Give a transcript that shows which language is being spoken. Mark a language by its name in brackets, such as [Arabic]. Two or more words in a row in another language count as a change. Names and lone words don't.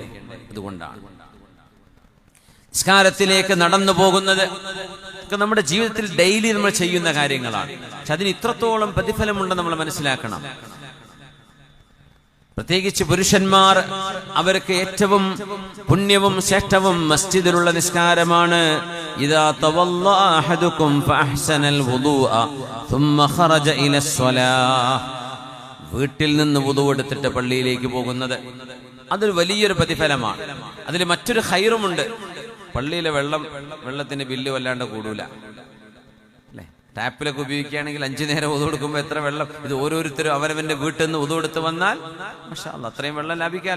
[Malayalam] അതുകൊണ്ടാണ് നിസ്കാരത്തിലേക്ക് നടന്നു പോകുന്നത് നമ്മുടെ ജീവിതത്തിൽ ഡെയിലി നമ്മൾ ചെയ്യുന്ന കാര്യങ്ങളാണ്. പക്ഷെ അതിന് ഇത്രത്തോളം പ്രതിഫലമുണ്ടെന്ന് നമ്മൾ മനസ്സിലാക്കണം. പ്രത്യേകിച്ച് പുരുഷന്മാർ, അവർക്ക് ഏറ്റവും പുണ്യവും ശ്രേഷ്ഠവും മസ്ജിദിലുള്ള നിസ്കാരമാണ്. [Arabic] إذا توضأ أحدكم فأحسن الوضوء ثم خرج الى الصلاه [Malayalam] വീട്ടിൽ നിന്ന് വുദു എടുത്തിട്ട് പള്ളിയിലേക്ക് പോകുന്നത് അതൊരു വലിയൊരു പ്രതിഫലമാണ്. അതിൽ മറ്റൊരു ഖൈറുമുണ്ട്. പള്ളിയിലെ വെള്ളത്തിന് ബില്ല് വല്ലാണ്ട് കൂടൂല അല്ലേ? ടാപ്പിലൊക്കെ ഉപയോഗിക്കുകയാണെങ്കിൽ 5 നേരം വുദു എടുക്കുമ്പോൾ എത്ര വെള്ളം, ഇത് ഓരോരുത്തരും അവരവന്റെ വീട്ടിൽ നിന്ന് വുദു എടുത്ത് വന്നാൽ [Arabic] ما شاء الله [Malayalam] അത്രയും വെള്ളം ലാഭിക്കാലോ.